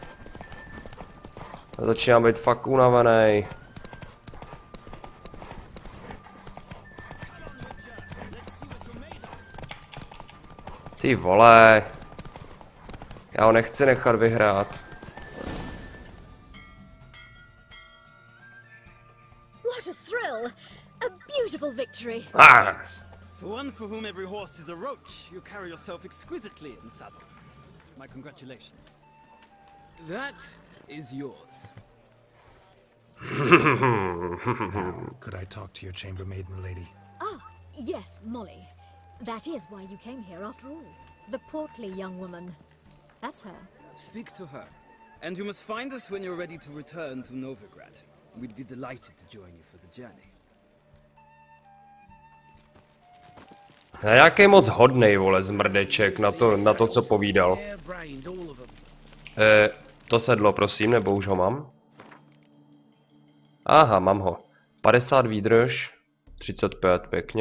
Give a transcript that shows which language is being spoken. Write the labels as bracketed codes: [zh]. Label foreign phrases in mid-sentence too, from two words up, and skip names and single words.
[cs] Já začínám být fakt unavený. Ty vole. Já ho nechci nechat vyhrát. [en] What a thrill! A beautiful victory. For one for whom every horse is a roach, you carry yourself exquisitely in the saddle. My congratulations. That is yours. Now, could I talk to your chambermaid, milady? Ah, yes, Molly. That is why you came here after all. The portly young woman. That's her. Speak to her. And you must find us when you're ready to return to Novigrad. We'd be delighted to join you for the journey. [cs] Jaký moc hodnej, vole, zmrdeček na to, co povídal. To sedlo, prosím, nebo už ho mám? Aha, mám ho. 50 výdrž, 35, pěkně.